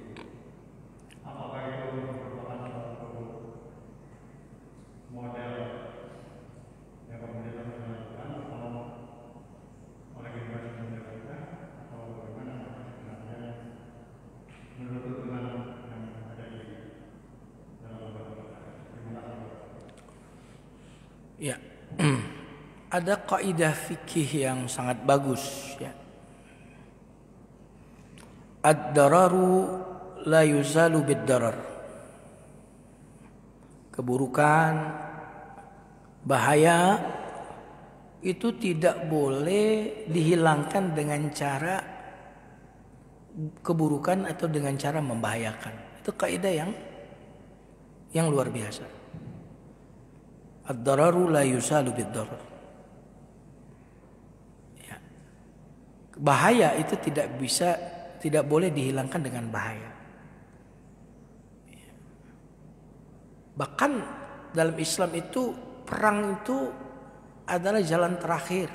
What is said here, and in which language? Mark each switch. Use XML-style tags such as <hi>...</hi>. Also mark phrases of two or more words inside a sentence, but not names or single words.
<id>Apakah itu merupakan suatu model yang kemudian harus dilakukan oleh generasi muda kita, atau bagaimana sebenarnya menurut tuntunan yang ada di dalam lembaga? Terima kasih. Ya, ada kaidah fikih yang sangat bagus, ya.</id> <ar>الضرر لا يزال بالضرر.</ar> <id>Keburukan, bahaya itu tidak boleh dihilangkan dengan cara keburukan atau dengan cara membahayakan. Itu kaidah yang luar biasa.</id> <ar>الضرر لا يزال بالضرر.</ar> <id>Ya. Bahaya itu tidak boleh dihilangkan dengan bahaya. Ya. Bahkan dalam Islam itu perang itu adalah jalan terakhir.</id>